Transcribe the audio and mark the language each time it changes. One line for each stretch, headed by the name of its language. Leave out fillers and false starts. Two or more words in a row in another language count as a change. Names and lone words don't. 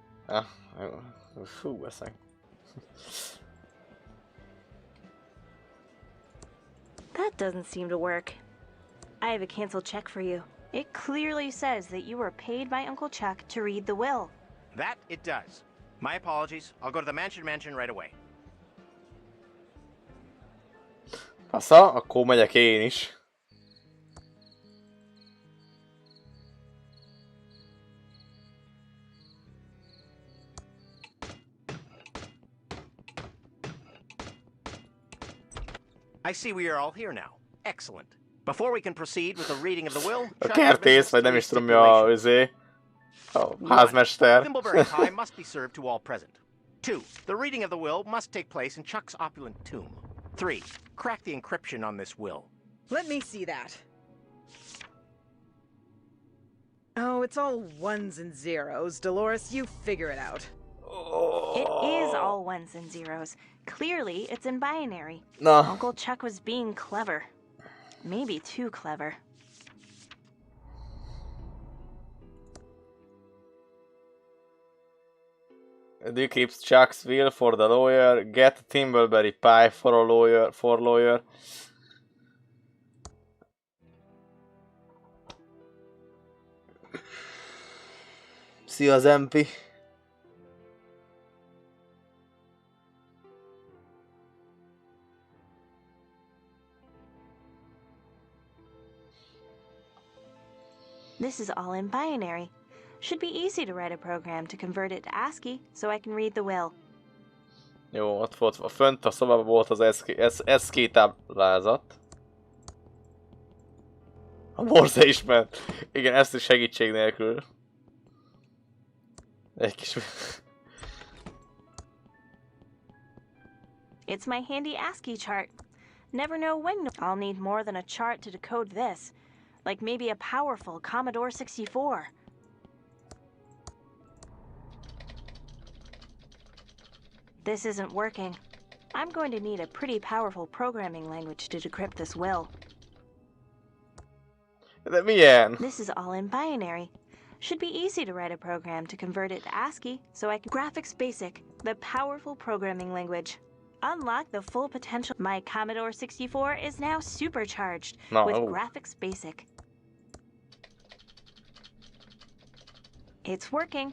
Hungarian: Fú, veszek.
English: That doesn't seem to work. I have a canceled check for you. It clearly says that you were paid by Uncle Chuck to read the will. That it does. My apologies. I'll go to the mansion right away.
Hungarian: Fasza, akkor megyek én is.
English: I see we are all here now. Excellent. Before we can proceed with the reading of the will,
Hungarian: A kertész, vagy nem is tudom mi a házmester.
English: Thimbleberry pie must be served to all present. 2. The reading of the will must take place in Chuck's opulent tomb. 3. Crack the encryption on this will. Let me see that. Oh, it's all ones and zeros. Dolores, you figure it out. It is all ones and zeros. Clearly, it's in binary. No. Uncle Chuck was being clever. Maybe too clever. Decrypt Chuck's will for the lawyer. Get Thimbleberry pie for a lawyer.
Hungarian: Szia az MP.
English: This is all in binary. Should be easy to write a program to convert it to ASCII so I can read the will.
Hungarian: Jó, ott volt, fönt a szobában volt az SK táblázat. A Morse is ment. Igen, ezt is segítség nélkül. Egy kis...
English: It's my handy ASCII chart. Never know when I'll need more than a chart to decode this. Like maybe a powerful Commodore 64. This isn't working. I'm going to need a pretty powerful programming language to decrypt this will.
Hungarian: De milyen?
English: This is all in binary. Should be easy to write a program to convert it to ASCII so I can... Graphics Basic, the powerful programming language. Unlock the full potential. My Commodore 64 is now supercharged with Graphics Basic. It's working.